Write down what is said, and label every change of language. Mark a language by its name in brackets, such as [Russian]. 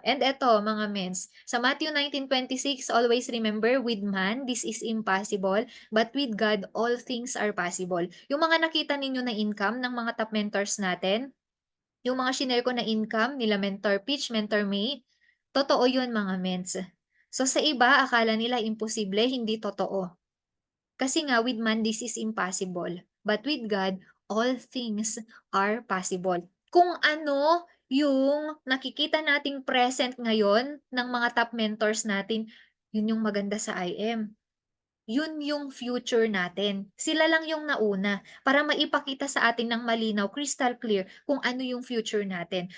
[English] And [Filipino] eto mga mens, sa [English] Matthew 19:26, always remember, with man, this is impossible, but with God, all things are possible. [Filipino] Yung mga nakita ninyo na income ng mga top mentors natin, yung mga shinare ko na income nila Mentor Peach, Mentor May, totoo yun mga mens. So sa iba, akala nila imposible, hindi totoo. Kasi nga [English] with man this is impossible, but with God all things are possible. [Filipino] Kung ano yung nakikita nating present ngayon ng mga top mentors natin, yun yung maganda sa IM. Yun yung future natin. Sila lang yung nauna para maipakita sa atin ng malinaw, [English] crystal clear, [Filipino] kung ano yung future natin.